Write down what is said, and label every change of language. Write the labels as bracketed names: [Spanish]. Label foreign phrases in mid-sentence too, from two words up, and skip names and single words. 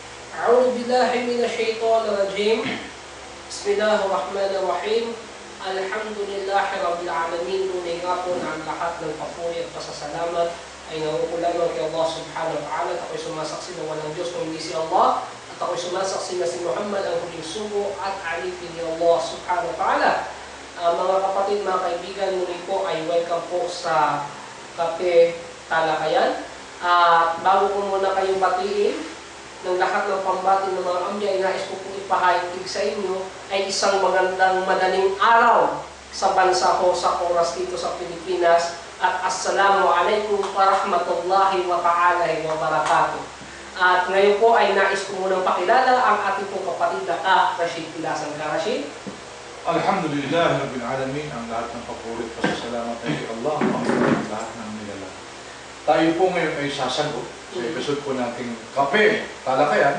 [Arabic] أعوذ بالله من الشيطان الرجيم. بسم الله الرحمن الرحيم. الحمد لله رب العالمين. [Filipino] Tunay nga po na ang lahat ng papuri at pasasalamat ay nauukulan kay Allah [Arabic] سبحانه وتعالى. [Filipino] At ako'y sumasaksi na walang Diyos kung hindi si Allah. At ako'y sumasaksi na si Muhammad ang huling sugo at alipin ni Allah [Arabic] سبحانه وتعالى. [Filipino] Mga kapatid, mga kaibigan, muli po ay welcome po sa Kape Talakayan. At bago ko muna kayong batiin ng lahat ng pambati ng mga amya, nais ko pong ipahayag sa inyo ay isang magandang madaling araw sa bansa ko, sa oras dito sa Pilipinas. [Arabic] At السلام عليكم ورحمة الله وبركاته. [Filipino] At ngayon po ay nais ko munang pakilala ang ating pong kapatid na Rashid Pilasan. Rashid? [Arabic] الحمد لله رب العالمين, [Filipino] ang lahat ng papuri at pasasalamat ay Allah, ang Panginoon ng lahat ng nilalang. Tayo po ngayon ay sasagot sa episode po nating Kape Talakayan.